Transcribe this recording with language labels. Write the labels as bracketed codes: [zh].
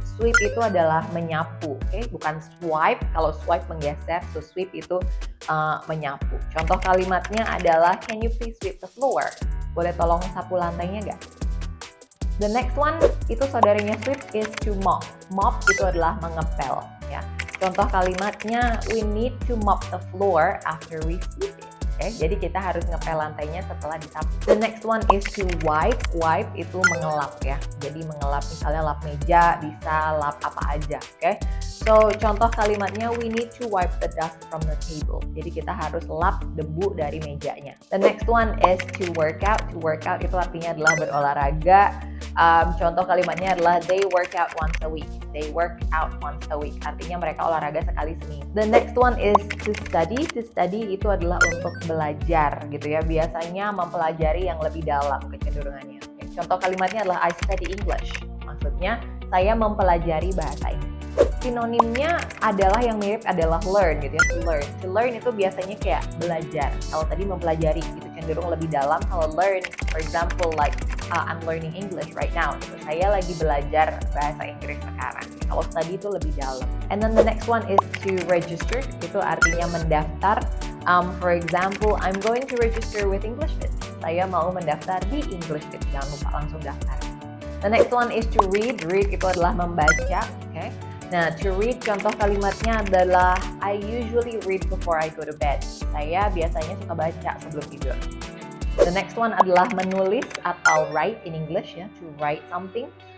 [id] Sweep itu adalah menyapu, okay? Bukan swipe. Kalau swipe menggeser, so sweep itu menyapu. Contoh kalimatnya adalah [en] can you please sweep the floor? [id] Boleh tolong sapu lantainya nggak? [en] The next one itu saudaranya sweep is to mop. Mop [id] itu adalah mengepel, ya. Contoh kalimatnya [en] we need to mop the floor after we sweep it. [id] Okay, jadi kita harus ngepel lantainya setelah disapu. [en] The next one is to wipe. [id] Wipe itu mengelap ya. Jadi mengelap misalnya lap meja, bisa lap apa aja. Okay? [en] So [id] contoh kalimatnya [en] we need to wipe the dust from the table. [id] Jadi kita harus lap debu dari mejanya. [en] The next one is to work out. [id] To work out itu artinya adalah berolahraga. Contoh kalimatnya adalah [en] they work out once a week. They work out once a week. [id] Artinya mereka olahraga sekali seminggu. [en] The next one is to study. [id] To study itu adalah untuk belajar gitu ya. Biasanya mempelajari yang lebih dalam kecenderungannya. Contoh kalimatnya adalah [en] I study English. [id] Maksudnya saya mempelajari bahasa Inggris. Sinonimnya adalah yang mirip adalah learn gitu ya, to learn. To learn itu biasanya kayak belajar. Kalau tadi mempelajari itu cenderung lebih dalam. [en] Kalau learn, for example, like I'm learning English right now. [id] Gitu. Saya lagi belajar bahasa Inggris sekarang. Kalau study itu lebih dalam. [en] And then the next one is to register. [id] Itu artinya mendaftar. [en] For example, I'm going to register with English Fit. [id] Saya mau mendaftar di English Fit. Jangan lupa langsung daftar. [en] The next one is to read. [id] Read itu adalah membaca. [en] Okay. Nah, to read [id] contoh kalimatnya adalah [en] I usually read before I go to bed. [id] Saya biasanya suka baca sebelum tidur. [en] The next one [id] adalah menulis atau [en] write in English [id] ya, [en] to write something.